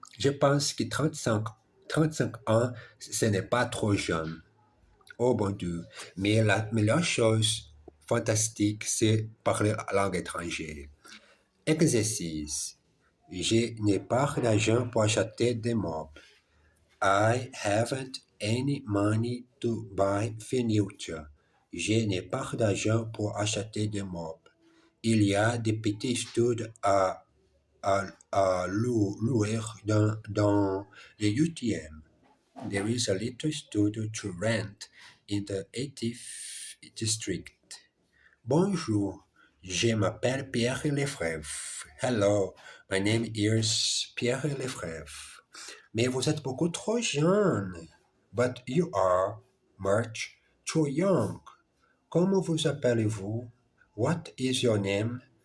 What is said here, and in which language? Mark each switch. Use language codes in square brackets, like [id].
[fr] Je pense que 35 ans, ce n'est pas trop jeune. Oh bon Dieu. Mais la meilleure chose fantastique, c'est parler la langue étrangère. Exercice. Je n'ai pas d'argent pour acheter des meubles. [en] I haven't any money to buy furniture. [fr] Je n'ai pas d'argent pour acheter des meubles. Il y a des petits studios à louer dans le 8e. [en] There is a little studio to rent in the 80th district. [fr] Bonjour, je m'appelle Pierre Lefebvre. [en] Hello, my name is Pierre Lefebvre. [fr] Mais vous êtes beaucoup trop jeune. [en] But you are much too young. [fr] Comment vous appelez-vous? [en] What is your name?